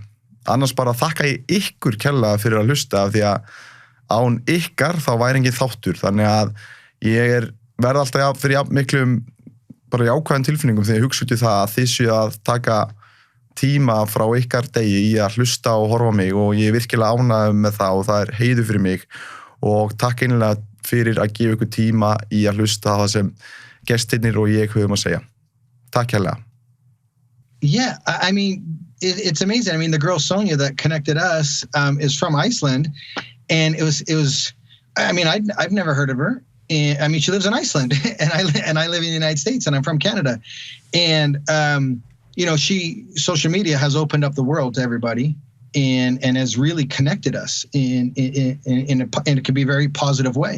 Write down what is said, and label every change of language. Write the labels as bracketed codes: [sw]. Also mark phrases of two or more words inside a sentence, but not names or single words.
[is] Annars bara þakka ég ykkur kærlega fyrir að hlusta, af því að án ykkar þá væri engin þáttur, þannig að ég verð alltaf fyrir miklum bara jákvæðum tilfinningum þegar ég hugsa út í það að þið séu að taka tíma frá ykkar degi í að hlusta og horfa mig, og ég virkilega ánægður með það og það heiður fyrir mig, og takk einlega fyrir að gefa ykkur tíma í að hlusta það sem gestirnir og ég höfum að segja. Takk hérlega. [en] Yeah, I mean, it's amazing. I mean, the girl Sonia that connected us is from Iceland. And it was. I mean, I've never heard of her. And, I mean, she lives in Iceland, and I live in the United States, and I'm from Canada. And social media has opened up the world to everybody, and has really connected us in it could be a very positive way.